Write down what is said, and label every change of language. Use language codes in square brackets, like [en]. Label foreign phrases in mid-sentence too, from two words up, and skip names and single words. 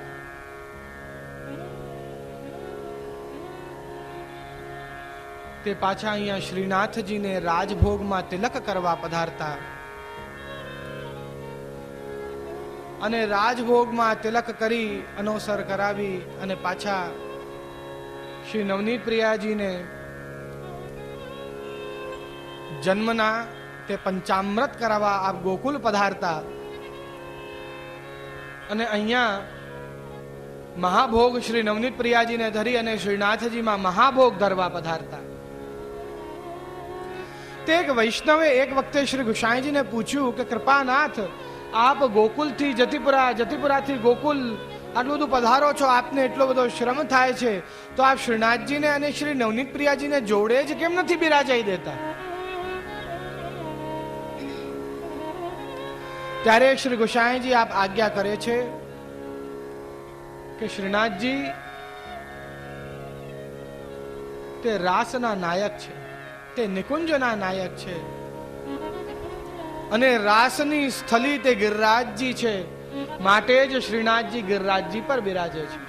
[gu] તે પાછા અહીંયા શ્રીનાથજીને રાજભોગમાં તિલક કરવા પધારતા અને રાજભોગમાં તિલક કરી અનોસર કરાવી અને પાછા શ્રી નવનીત પ્રિયાજીને જન્મના તે પંચામૃત કરાવા આપ ગોકુલ પધારતા અને અહીંયા મહાભોગ શ્રી નવનીત પ્રિયાજી ને ધરી અને શ્રીનાથજી માં મહાભોગ ધરવા પધારતા। તે એક વૈષ્ણવે એક વખતે શ્રી ગુસાઈજી ને पूछ्યું કે કૃપાનાથ આપ ગોકુલ થી જતીપુરા, જતીપુરા થી ગોકુલ आटલું બધું પધારો છો, આપને એટલો બધો શ્રમ થાય છે, તો આપ શ્રીનાથજીને અને શ્રી નવનીત પ્રિયાજીને જોડે જ કેમ નથી બિરાજાઈ દેતા? ત્યારે શ્રી ગુસાઈજી આપ આજ્ઞા કરે છે કે શ્રીનાથજી તે રાસના નાયક છે, તે નિકુંજના નાયક છે અને રાસની સ્થલી તે ગિરિરાજજી છે, માટે જ શ્રીનાથજી ગિરિરાજજી પર બિરાજે છે।